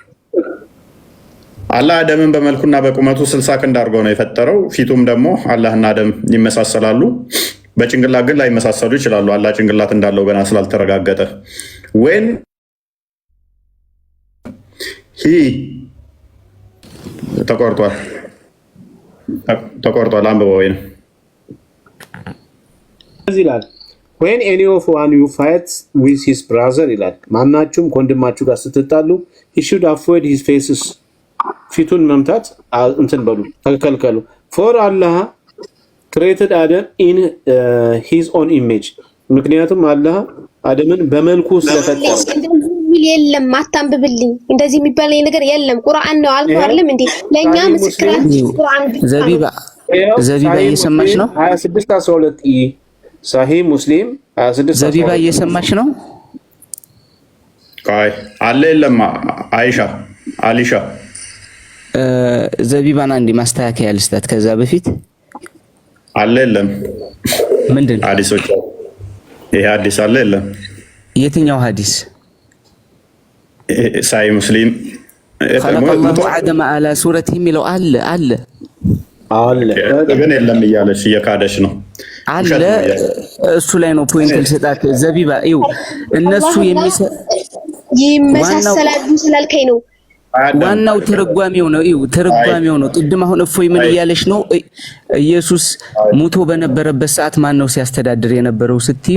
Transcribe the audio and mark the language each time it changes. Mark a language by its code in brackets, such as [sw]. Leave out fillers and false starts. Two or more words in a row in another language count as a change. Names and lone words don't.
[am] አላህ አደምን በመልኩና በቁመቱ 60 ክንድ አድርጎ ነው የፈጠረው። ፊቱም ደግሞ አላህና አደም ይመሳሰላሉ። በጭንቅላት ግን ላይመሳሰሉ ይችላሉ። አላህ ጭንቅላት እንዳለው ገና ስላልተረጋገጠ ወይን ተቆርጧል። አንብበው ወይን ይላል [en] when any of one you fights with his brother [am] ይላል። ማናችሁም ከወንድማችሁ ጋር ስትጣሉ [en] he should avoid his faces [am] ፊቱን መምታት እንትን በሉ ተከልከሉ። [en] for Allah created Adam in his own image [am] ምክንያቱም አላህ አደምን በመልኩ ስለፈጠረው የለም አታንብብልኝ እንደዚህ የሚባል ነገር የለም ቁርአን ነው አልኩ አይደለም እንዴ ለኛ ምስክራችን ቁርአን ዘቢባ እየሰማች ነው 26:12 صحيح ሙስሊም 26 ዘቢባ እየሰማች ነው አለ የለም አይሻ አሊሻ ዘቢባና እንዲ ማስተካከያ ልስጣት ከዛ በፊት አለ የለም ምንድን ሐዲሶች ይሄ ሐዲስ አለ የለም የትኛው ሐዲስ ሳይ ሙስሊም [ar] خلق الله آدم على صورته [am] ሚለው አለ ግን የለም እያለሽ እየካደሽ ነው አለ እሱ ላይ ነው ፖይንት ልሰጣት ዘቢባ ይው እነሱ ይመሳሰላሉ ስላልከኝ ነው ዋናው ተረጓሚው ነው ይው ተረጓሚው ነው ቅድም አሁን እፎይ ምን እያለሽ ነው ኢየሱስ ሙቶ በነበረበት ሰዓት ማን ነው ሲያስተዳድር የነበረው ስትዩ